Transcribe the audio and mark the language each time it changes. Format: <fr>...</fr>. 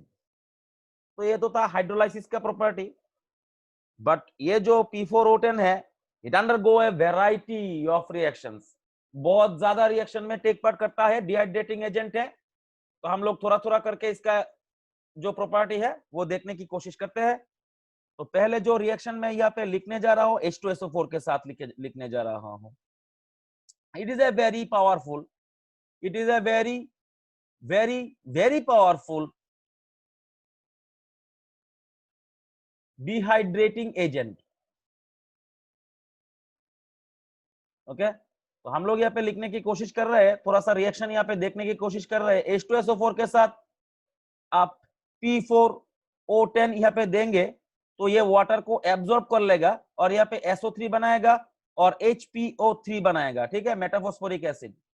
<hi>तो ये तो था हाइड्रोलाइसिस का प्रॉपर्टी, बट ये जो P4O10 है</hi> <en>it undergo a variety of reactions,</en> <hi>बहुत ज्यादा रिएक्शन में टेक पार्ट करता है, डिहाइड्रेटिंग एजेंट है। तो हम लोग थोड़ा थोड़ा करके इसका जो प्रॉपर्टी है वो देखने की कोशिश करते हैं। तो पहले जो रिएक्शन में यहाँ पे लिखने जा रहा हूँ H2SO4 के साथ लिखने जा रहा हूँ।</hi> <en>it is a very</en> <hi>powerful, it is a very</hi> <en>very powerful dehydrating agent.</en> <hi>Okay तो हम लोग यहाँ पे लिखने की कोशिश कर रहे हैं, थोड़ा सा रिएक्शन यहाँ पे देखने की कोशिश कर रहे हैं। H2SO4 के साथ आप P4O10 यहाँ पे देंगे तो ये वाटर को एब्जॉर्ब कर लेगा और यहाँ पे SO3 बनाएगा और HPO3 बनाएगा, ठीक है, मेटाफॉस्फोरिक एसिड।</hi>